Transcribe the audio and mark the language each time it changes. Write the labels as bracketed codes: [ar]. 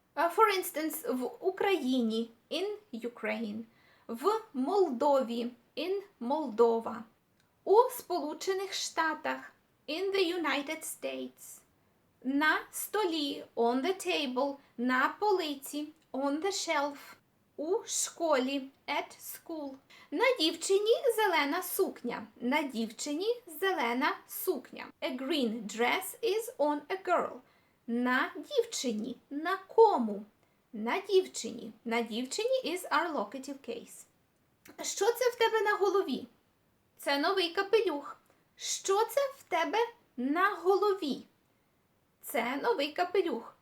[en] For instance, [uk] в Україні, [en] in Ukraine, [uk] в Молдові, [en] in Moldova, [uk] у Сполучених Штатах, [en] in the United States, [uk] на столі, [en] on the table, [uk] на полиці, [en] on the shelf, [uk] у школі, [en] at school. [uk] На дівчині зелена сукня. На дівчині зелена сукня. [en] A green dress is on a girl. [uk] На дівчині. На кому? На дівчині. На дівчині [en] is our locative case. [uk] Що це в тебе на голові? Це новий капелюх. Що це в тебе на голові? Це новий капелюх.